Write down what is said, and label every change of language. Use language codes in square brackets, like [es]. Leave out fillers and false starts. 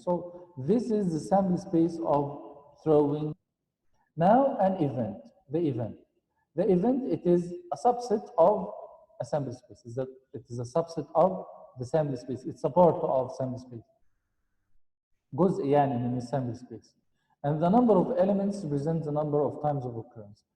[en] So this is the sample space of throwing. Now an event. The event, it is a subset of a sample space. It is a subset of the sample space. It's a part of sample space. [ar] جزء يعني من sample space. [en] And the number of elements represents the number of times of occurrence.